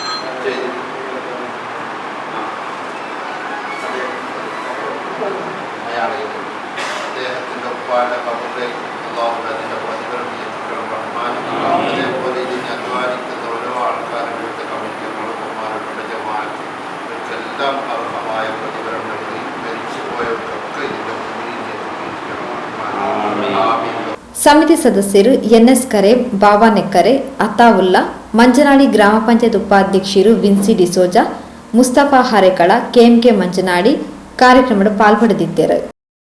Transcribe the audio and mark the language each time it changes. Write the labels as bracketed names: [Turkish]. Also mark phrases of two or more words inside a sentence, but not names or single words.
[Malayalam] അയാളെ അദ്ദേഹത്തിൻ്റെ ഒപ്പാല കബറിലെ അള്ളാഹുവെ അതിൻ്റെ പ്രതിഫലം എത്തിക്കണം റഹ്മാൻ അതേപോലെ ഇതിനെ അധ്വാനിക്കുന്ന ഓരോ ആൾക്കാരും ഇവിടുത്തെ കമ്മിറ്റികളും ബഹുമാനപ്പെട്ട ജമാഅത്ത് ഇവർക്കെല്ലാം അർഹമായ പ്രതിഫലം നൽകി മരിച്ചു പോയവർക്കൊക്കെ ഇതിൻ്റെ [Kannada] ಸಮಿತಿ ಸದಸ್ಯರು ಎನ್ಎಸ್ ಕರೆ, ಬಾಬಾ ನೆಕ್ಕರೆ, ಅತಾವುಲ್ಲಾ, ಮಂಜನಾಡಿ ಗ್ರಾಮ ಪಂಚಾಯತ್ ಉಪಾಧ್ಯಕ್ಷರು ವಿನ್ಸಿ ಡಿಸೋಜಾ, ಮುಸ್ತಫಾ ಹರೇಕಳ, ಕೆಎಂಕೆ ಮಂಜನಾಡಿ ಕಾರ್ಯಕ್ರಮದ ಪಾಲ್ಪಡೆದಿದ್ದರು.